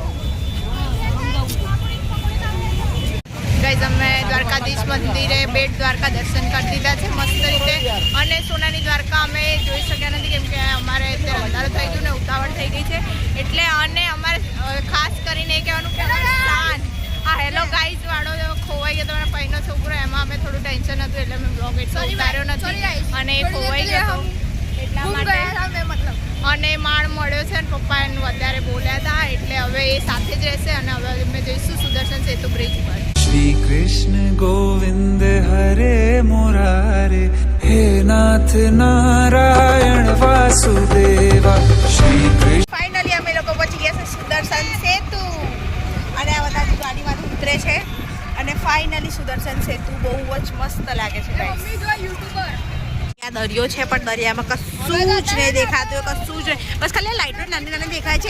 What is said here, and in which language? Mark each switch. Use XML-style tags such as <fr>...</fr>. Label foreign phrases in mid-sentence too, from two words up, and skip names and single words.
<gu>ગાઈસ અમે દ્વારકાધીશ મંદિરે બેટ દ્વારકા દર્શન કરી દીધા છે મસ્ત રીતે અને સોનાની દ્વારકા અમે જોઈ શક્યા નથી કેમ કે અમારે અત્યારે અંધારું થઈ ગયું ને ઉતાવળ થઈ ગઈ છે એટલે અને અમારે ખાસ કરીને એ કહેવાનું કે શાન આ હેલો ગાઈસ વાળો ખોવાઈ ગયો તો મારા ભાઈનો છોકરો, એમાં અમે થોડું ટેન્શન હતું એટલે મેં બ્લોગ એટલો ઉતાર્યો નથી અને એ ખોવાઈ ગયો એટલા માટે. અને માળ મળ્યો છે અને પપ્પા એનું અત્યારે બોલ્યા હતા એટલે હવે એ સાથે જ રહેશે અને હવે અમે જઈશું સુદર્શન સેતુ બ્રિજ પર.</gu> <sa>श्री कृष्ण गोविंद हरे मुरारे हे नाथ नारायण वासुदेवा श्री कृष्ण.</sa> <gu>ફાઇનલી અમે લોકો પહોંચી ગયા છે સુદર્શન સેતુ અને આ બધા ગાડીમાંથી ઉતરે છે અને ફાઇનલી સુદર્શન સેતુ બહુ જ મસ્ત લાગે છે guys. ત્યાં દરિયો છે પણ દરિયામાં કશું જ નહીં દેખાતું, કશું જ નહીં, બસ ખાલી લાઇટો નાની નાની દેખાય છે.</gu>